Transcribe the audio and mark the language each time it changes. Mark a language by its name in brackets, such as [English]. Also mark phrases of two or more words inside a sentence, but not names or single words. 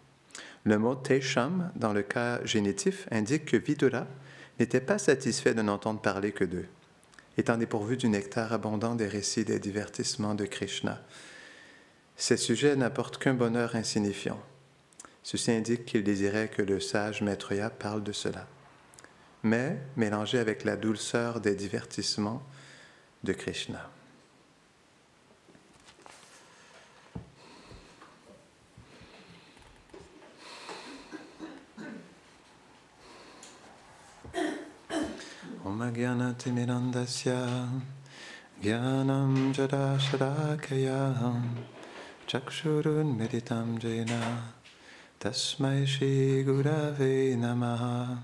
[French] Le mot Tesham, dans le cas génitif, indique que Vidura n'était pas satisfait de n'entendre parler que d'eux, étant dépourvu du nectar abondant des récits des divertissements de Krishna. Ces sujets n'apportent qu'un bonheur insignifiant. Ceci indique qu'il désirait que le sage Maitreya parle de cela, mais mélangé avec la douceur des divertissements de Krishna. [Sanskrit] ॐ अज्ञानतिमिरान्धस्य ज्ञानाञ्जन शलाकया चक्षुरुन् मीलितं येन तस्मै श्री गुरवे नमः.